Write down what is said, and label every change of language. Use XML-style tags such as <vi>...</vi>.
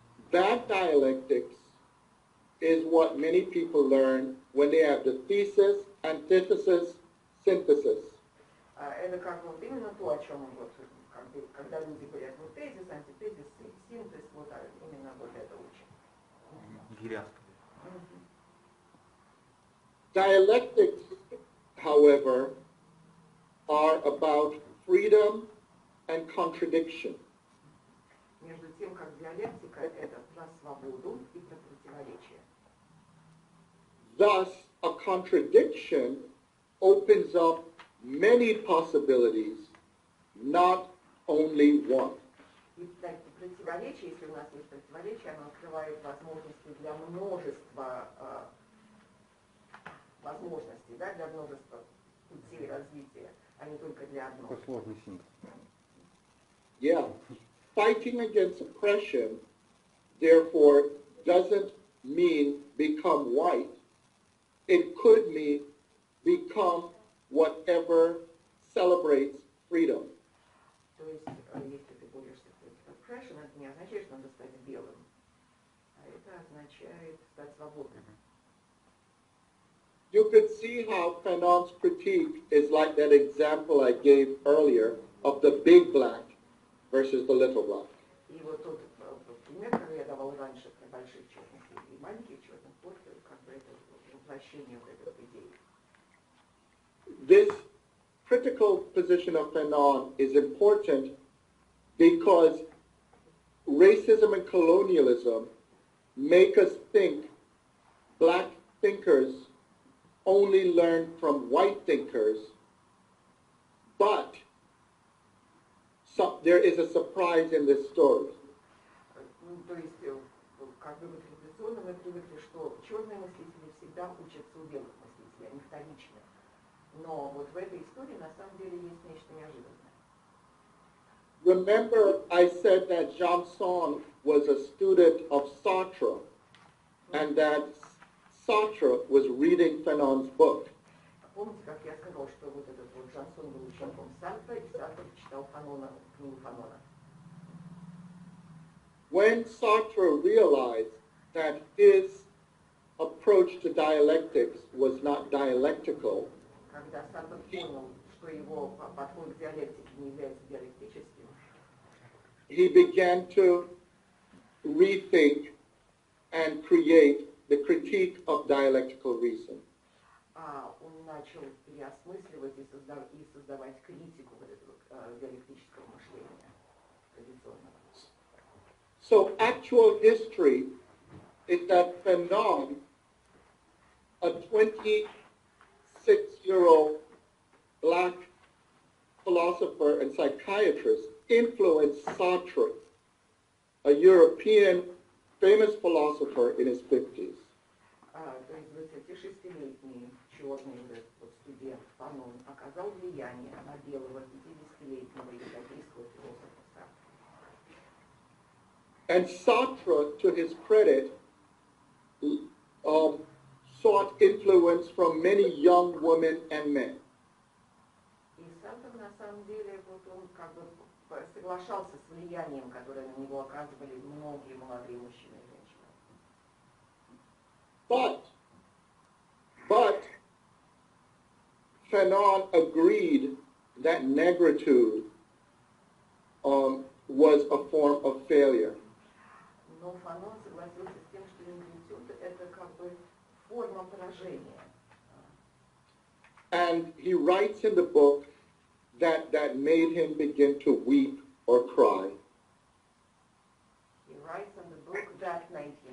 <en>That dialectics is what many people learn when they have the thesis, antithesis, synthesis.</en> <ru>Это как вот именно то, о чем он вот, как бы, когда люди говорят, вот тезис, антитезис, синтез, вот именно вот это учат.</ru> <en>Dialectics, however, are about freedom and contradiction.</en> <ru>Между тем, как диалектика это про свободу и про противоречие.</ru> <en>Thus, a contradiction opens up many possibilities, not only one.</en> <ru>И противоречие, если у нас есть противоречие, оно открывает возможности для множества возможностей, да, для множества путей развития, а не только для одного. Какой сложный синтез.</ru> <en>Yeah. Fighting against oppression, therefore, doesn't mean become white. It could mean become whatever celebrates freedom.</en> <ru>То есть, если ты борешься против oppression, это не означает, что надо стать белым, а это означает стать свободным.</ru> <en>You could see how Fanon's critique is like that example I gave earlier of the big black versus the little black.</en> <ru>И вот тот пример, который я давал раньше про больших черных и маленьких черных, вот как бы это воплощение вот этой идеи.</ru> <en>This critical position of Fanon is important because racism and colonialism make us think black thinkers only learn from white thinkers, but there is a surprise in this story.</en> <ru>То есть, как бы традиционно мы привыкли, что черные мыслители всегда учатся у белых мыслителей, они вторичны. Но вот в этой истории на самом деле есть нечто неожиданное.</ru> <en>Remember, I said that Janson was a student of Sartre, and that Sartre was reading Fanon's book,</en> <ru>Помните, как я сказал, что вот этот вот Жансон был учеником Сартра, и Сартр читал Фанона, книгу Фанона.</ru> <en>when Sartre realized that his approach to dialectics was not dialectical,</en> <ru>Когда Сартр понял, что его подход к диалектике не является диалектическим,</ru> <en>he began to rethink and create the critique of dialectical reason.</en> <ru>он начал переосмысливать и создавать критику вот этого диалектического мышления традиционного.</ru> <en>So actual history is that Fanon, a 26-year-old black philosopher and psychiatrist, influenced Sartre, a European famous philosopher in his 50s.</en> <ru>То есть 26-летний черный студент Фанон оказал влияние на белого 50-летнего европейского философа Сартра.</ru> <en>And Sartre, to his credit, sought influence from many young women and men.</en> <ru>И Сартр на самом деле он как бы соглашался с влиянием, которое на него оказывали многие молодые мужчины и женщины.</ru> <en>But Fanon agreed that negritude was a form of failure.</en> <ru>Но Фанон согласился с тем, что негритюд — это как бы форма поражения.</ru> <en>And he writes in the book that made him begin to weep or cry. He writes in the book that made him.</en>